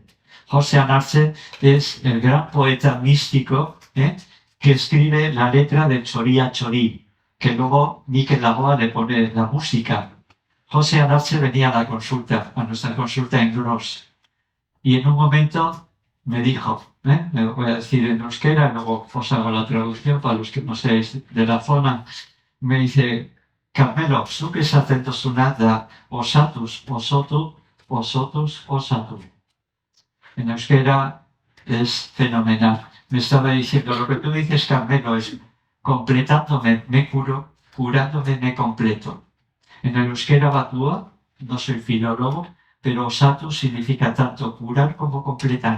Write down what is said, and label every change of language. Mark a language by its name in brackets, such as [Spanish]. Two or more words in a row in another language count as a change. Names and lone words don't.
[Spanish] Josian Arce es el gran poeta místico que escribe la letra del Choría Chorí, que luego Miquel Laboa le pone la música. Josian Arce venía a nuestra consulta en Gros, y en un momento me dijo, me lo voy a decir en euskera, luego os hago la traducción para los que no seáis de la zona, me dice, [Basque] Carmelo, zuk esaten duzuna da osatus, osotu, osotus, osatu. [Spanish] En euskera es fenomenal. Me estaba diciendo, lo que tú dices, Carmelo, es completándome me curo, curándome me completo. En el euskera batua, no soy filólogo, pero osatus significa tanto curar como completar.